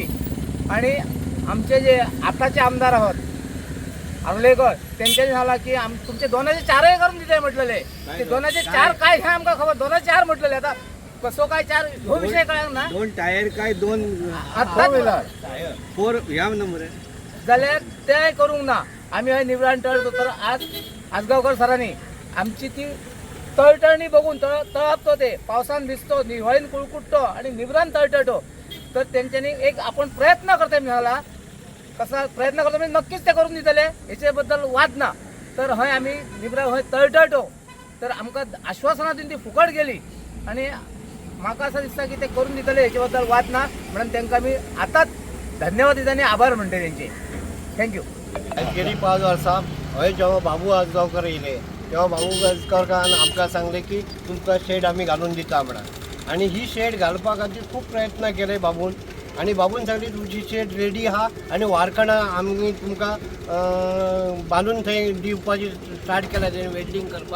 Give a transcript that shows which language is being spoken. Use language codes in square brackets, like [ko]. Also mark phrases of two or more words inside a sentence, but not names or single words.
[kok] आणि आमचे जे आताचे आमदार आहोत आर्लेकर त्यांच्यानी सांगला की तुमचे 2,400 करून दिते म्हटलेले. ते 2,400 काय हे आमकां खबर. 2,400 म्हटलेले. आता कसो काय 4 हो विषय कळना ना. 2 टायर काय 2 4 ह्या नंबर जाल्यार ते करूंक ना. आम्ही हय निवराण टळतो तर आज आजगावकर सरांनी आमची ती तळटळणी बघून तळपतो, ते पावसान भिजतो, निव्हाळीन कुळकुटतो आणि निवराण तळटळतो. तर त्यांच्यानी एक आपण प्रयत्न करतोय म्हणाला. कसा प्रयत्न करतो म्हणजे नक्कीच ते करून दितले, याच्याबद्दल वाद ना. तर हय आम्ही निवराण हय तळटळतो. तर आमकां आश्वासनां दिवन ती फुकट गेली आणि म्हाका असं दिसता की ते करून दितले, याच्याबद्दल वाद ना. म्हणून त्यांना मी आताच धन्यवाद दिता आणि आभार म्हणते त्यांचे. थँक्यू. गेली 5 वर्सां हय जेव्हा बाबू आजगांवकर येयले तेव्हा बाबू आजगांवकारान आमकां सांगले की तुमकां शेड आमी घालून दिता म्हणून. आणि ही शेड घालपा खातीर खूब प्रयत्न केले बाबून. आणि बाबून सांगली तुमची शेड रेडी आहा आणि वारकणां आमी तुमकां बांदून थंय दिवपाची स्टार्ट केल्या थंय वेल्डिंग करपाक.